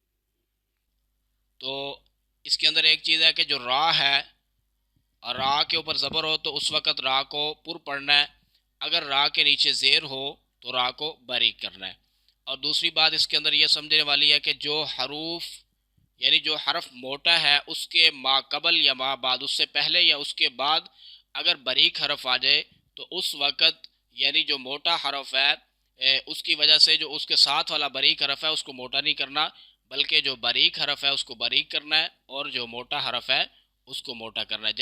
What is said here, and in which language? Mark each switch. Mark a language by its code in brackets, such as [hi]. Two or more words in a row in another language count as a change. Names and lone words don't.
[ur] تو اس کے اندر ایک چیز ہے کہ جو را ہے، اور را کے اوپر زبر ہو تو اس وقت را کو پر پڑھنا ہے، اگر را کے نیچے زیر ہو تو را کو باریک کرنا ہے۔ اور دوسری بات اس کے اندر یہ سمجھنے والی ہے کہ جو حروف یعنی جو حرف موٹا ہے اس کے ما قبل یا ما بعد، اس سے پہلے یا اس کے بعد اگر باریک حرف آ جائے تو اس وقت یعنی جو موٹا حرف ہے اس کی وجہ سے جو اس کے ساتھ والا باریک حرف ہے اس کو موٹا نہیں کرنا، بلکہ جو باریک حرف ہے اس کو باریک کرنا ہے، اور جو موٹا حرف ہے اس کو موٹا کرنا ہے۔